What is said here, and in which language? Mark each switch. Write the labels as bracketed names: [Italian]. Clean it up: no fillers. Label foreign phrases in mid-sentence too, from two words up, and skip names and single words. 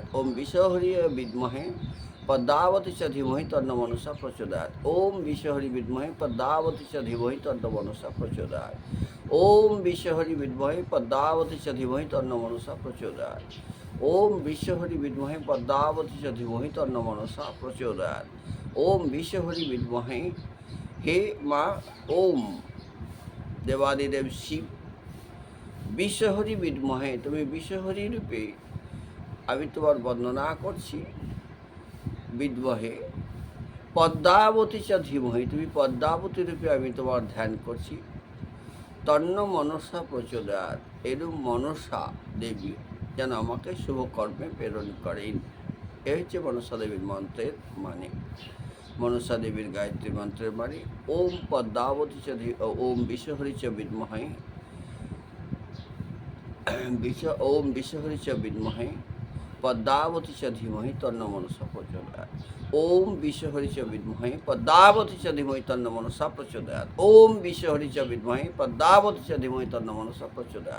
[Sanskrit] ওম বিশ্বহরি বিদ্মহে পদ্মাবতী চ ধীমহি তন্ন মনসা প্রচোদয়াৎ। ওম বিশ্বহরি বিদ্মহে পদ্মাবতী চ ধীমহি তন্ন মনসা প্রচোদয়াৎ। ওম বিশ্বহরি বিদ্মহে পদ্মাবতী চ ধীমহি তন্ন মনসা প্রচোদয়াৎ। ওম বিশ্বহরি বিদ্মহে পদ্মাবতী চ ধীমহি তন্ন মনসা প্রচোদয়াৎ। ওম বিশ্বহরি বিদ্মহে, [Bangla] হে মা ওম দেবাদিদেব শিব, [Sanskrit] বিশ্বহরি বিদ্মহে, [Bangla] তুমি বিশ্বহরি রূপে আমি তোমার বন্দনা করছি। [Sanskrit] বিদ্মহে পদ্মাবতী চ ধীমহি, [Bangla] তুমি পদ্মাবতী রূপে আমি তোমার ধ্যান করছি। [Sanskrit] তন্ন মনসা প্রচোদয়াৎ, [Bangla] এরূপ মনসা দেবী যেন আমাকে শুভ কর্মে প্রেরণ করেন। এ হচ্ছে মনসা দেবীর মন্ত্রের মানে। মনসা দেবীর গায়ত্রী মন্ত্রের মানে [Sanskrit] ওম পদ্মাবতী চ ওম বিশ্বহরি চ বিদ্মহে ওম বিশ্বহরি চ বিদ্মহে পদ্মাবতী চ ধীমহি তন্ন মনসা প্রচোদয়াৎ। ওম বিশ্বহরি চ বিদ্মহে পদ্মাবতী চ ধীমহি তন্ন মনসা প্রচোদয়াৎ। ওম বিশ্বহরি চ বিদ্মহে পদ্মাবতী চ ধীমহি তন্ন মনসা প্রচোদয়াৎ।